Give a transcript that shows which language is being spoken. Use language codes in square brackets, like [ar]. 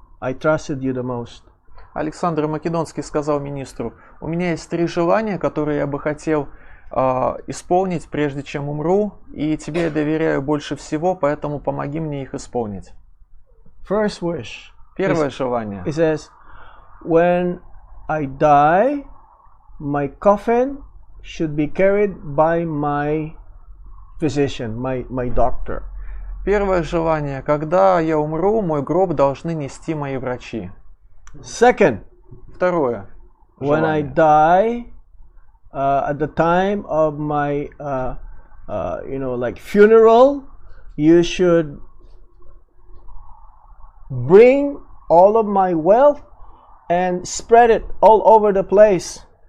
[en] I trusted you the most. [ru] Александр Македонский сказал министру: у меня есть 3 желания, которые я бы хотел исполнить, прежде чем умру, и тебе я доверяю больше всего, поэтому помоги мне их исполнить. [en] First wish. [ru] Первое желание. [en] It says, when I die, my coffin should be carried by my physician, my doctor. [ru] Первое желание. Когда я умру, мой гроб должны нести мои врачи. [en] Second, [ru] Второе [en] when I [ru] желание. [en] die, at the time of my, like funeral, you should bring all of my wealth and spread it all over the place.